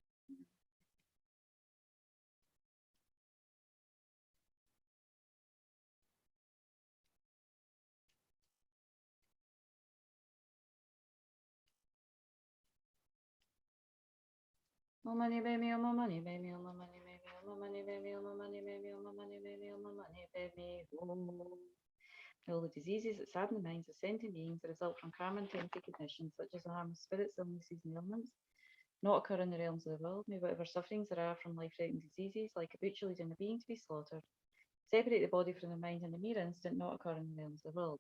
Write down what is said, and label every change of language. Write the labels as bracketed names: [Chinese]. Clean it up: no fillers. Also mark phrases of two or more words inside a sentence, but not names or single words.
[English] oh money baby, oh my money baby, oh my money baby, oh my money baby, oh my money baby, oh my money baby, oh my money baby, oh. All the diseases that sadden the minds of sentient beings that result from karma and temporary conditions, such as the harm of spirits, illnesses, and ailments, not occur in the realms of the world. May whatever sufferings there are from life-threatening diseases, like a butcher leading a being to be slaughtered, separate the body from the mind in a mere instant, not occur in the realms of the world.